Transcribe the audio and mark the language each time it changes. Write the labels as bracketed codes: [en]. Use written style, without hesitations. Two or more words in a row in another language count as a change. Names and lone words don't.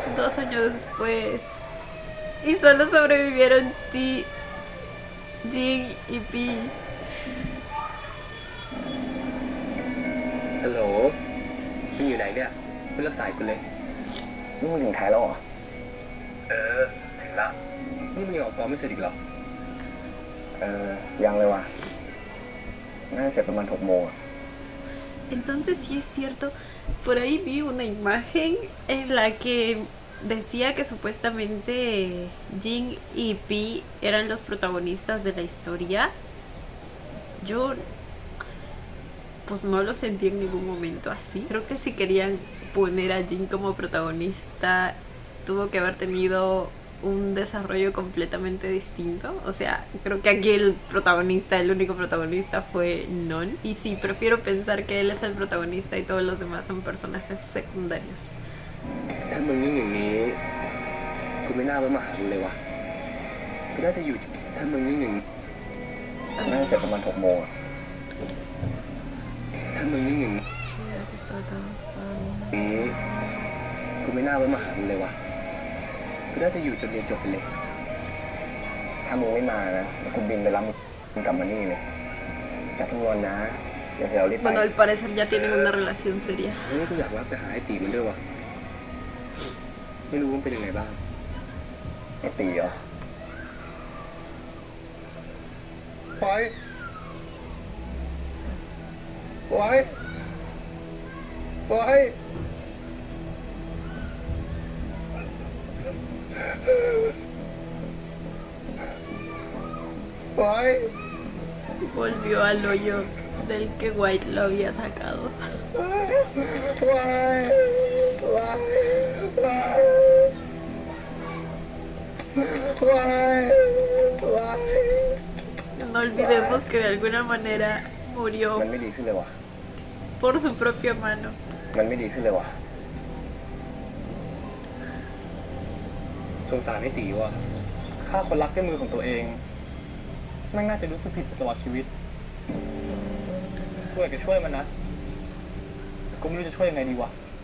[es] 2 años después. Y solo sobrevivieron Jing y Pi. [th] ฮัลโหลคุณอยู่ไหนเนี่ยคุณรับสายคุณเลย นี่มึงถึงไทยแล้วเหรอ ถึงละนี่มึงยังออกกองไม่เสร็จอีกเหรอ ยังเลยว่ะน่าจะเสร็จประมาณ6 โมงอะ [es] Entonces sí es cierto, por ahí vi una imagen en la que decía que supuestamente Jing y Pi eran los protagonistas de la historia. Yo pues no lo sentí en ningún momento así. Creo que si querían poner a Jing como protagonista, tuvo que haber tenido un desarrollo completamente distinto. O sea, creo que aquí el protagonista, el único protagonista fue Non. Y sí, prefiero pensar que él es el protagonista y todos los demás son personajes secundarios. [th] ถ้ามึงนิ่งอย่างนี้กูไม่น่ามาหามึงเลยวะกูน่าจะอยู่ถ้ามึงนิ่งอย่างนี้ น่าจะเสร็จประมาณ6 โมงอะ ถ้ามึงนิ่งอย่างนี้กูไม่น่ามาหามึงเลยวะกูน่าจะอยู่จนเรียนจบไปเลย ถ้ามึงไม่มานะเดี๋ยวกูบินไปรับมึงกลับมานี่เลยอย่าเพิ่งงอนนะเดี๋ยวเรารีบไป [es] Bueno, al parecer ya tienen una relación seria. [th] นี่กูอยากรับไปหาไอ้ตีมันด้วยวะไม่รู้ว่ามันเป็นยังไงบ้าง ไอ้ตีเหรอ ปล่อยปล่อยปล่อยปล่อย [es] Volvió al hoyo del que White lo había sacado. [th] ปล่อยปล่อยปล่อยปล่อยปล่อย [es] No olvidemos que de alguna manera [th] มัน [es] murió [th] ไม่ดีขึ้นเลยว่ะ [es] por su propia mano. [th] มันไม่ดีขึ้นเลยว่ะ สงสารไอ้ตีว่ะฆ่าคนรักด้วยมือของตัวเองแม่งน่าจะรู้สึกผิดตลอดชีวิตกูอยากจะช่วยมันนะแต่กูไม่รู้จะช่วยยังไงดีวะ